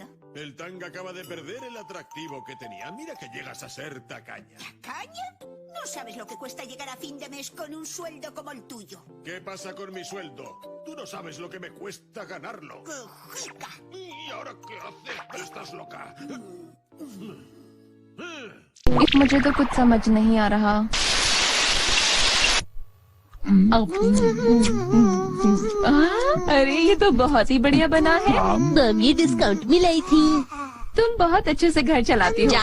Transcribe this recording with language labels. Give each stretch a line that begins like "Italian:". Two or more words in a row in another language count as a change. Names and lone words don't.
Spanish: El tanga acaba de perder el atractivo que tenía. Mira que llegas a ser tacaña. ¿Tacaña? No sabes lo que cuesta llegar a fin de mes con un sueldo como el tuyo. ¿Qué pasa con mi sueldo? Tú no sabes lo que me cuesta ganarlo. ¡Cojica! ¿Y ahora qué haces? ¿Estás loca?
Hindi: मुझे तो कुछ समझ नहीं आ रहा। अरे ये तो बहुत ही बढ़िया बना है। मॉम ये डिस्काउंट में लाई थी। तुम बहुत अच्छे से घर चलाती हो।